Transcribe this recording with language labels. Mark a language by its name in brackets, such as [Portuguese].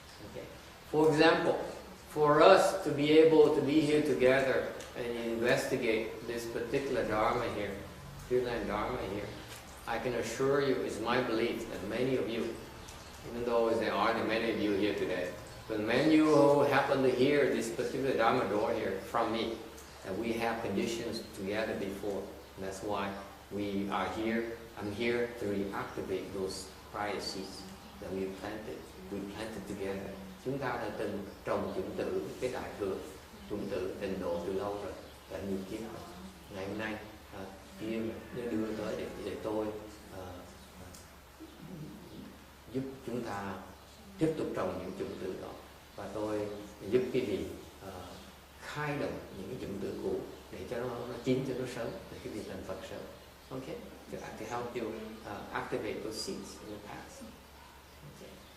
[English] Okay. For example, for us to be able to be here together and investigate this particular Dharma here, Pure Land Dharma here, I can assure you, it's my belief that many of you, even though there aren't many of you here today, but many of you who happen to hear this particular Dharma door here from me, that we have conditions together before. And that's why we are here. I'm here to reactivate those prior seeds that we planted together. [Vietnamese] Chúng ta đã từng trồng chủng tử, cái đại thừa, chủng tử tịnh độ từ lâu rồi, đã nhiều kiếp rồi. Ngày hôm nay, Kim đưa tới để tôi giúp chúng ta tiếp tục trồng những chủng tử đó, và tôi giúp quý vị khai động những cái chủng tử cũ để cho nó chín, cho nó sớm, để quý vị thành Phật sớm. [English] Okay, to help you activate those seeds in the past. Okay.